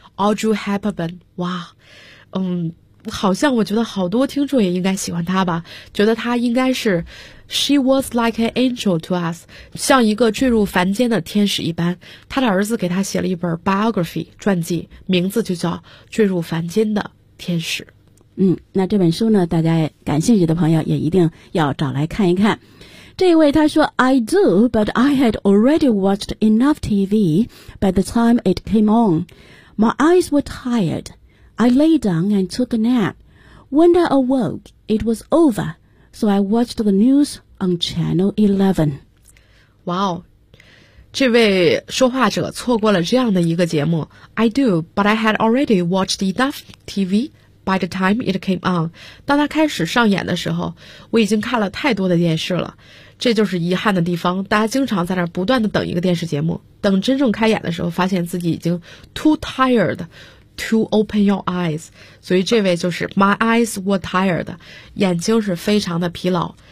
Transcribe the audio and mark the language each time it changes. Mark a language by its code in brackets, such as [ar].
[zh] Audrey Hepburn。 哇，好像我觉得好多听众也应该喜欢他吧，觉得他应该是 [en] She was like an angel to us， [zh] 像一个坠入凡间的天使一般。他的儿子给他写了一本 biography 传记，名字就叫坠入凡间的天使。那这本书呢，大家感兴趣的朋友也一定要找来看一看。这一位他说 [en] I do but I had already watched enough TV by the time it came on. My eyes were tiredI lay down and took a nap. When I awoke, it was over, so I watched the news on Channel 11. [zh] 哇哦，这位说话者错过了这样的一个节目。 [en] I do, but I had already watched enough TV by the time it came on. [zh] 当它开始上演的时候，我已经看了太多的电视了。这就是遗憾的地方，大家经常在那儿不断的等一个电视节目，等真正开演的时候，发现自己已经 [en] too tired. To open your eyes， [zh] 所以这位就是 [en] My eyes were tired， [zh] 眼睛是非常的疲劳。